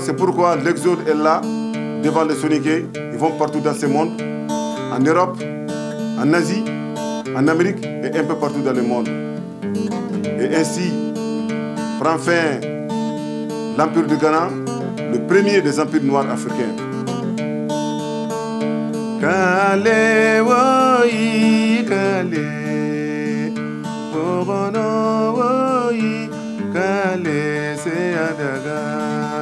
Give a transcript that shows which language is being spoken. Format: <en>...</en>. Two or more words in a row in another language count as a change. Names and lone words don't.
<fr>C'est pourquoi l'exode est là, devant les Soninké. Ils vont partout dans ce monde, en Europe, en Asie, en Amérique et un peu partout dans le monde. Et ainsi prend fin l'Empire du Ghana, le premier des empires noirs africains. Kale woi kale, porono woi kale se adaga.</fr>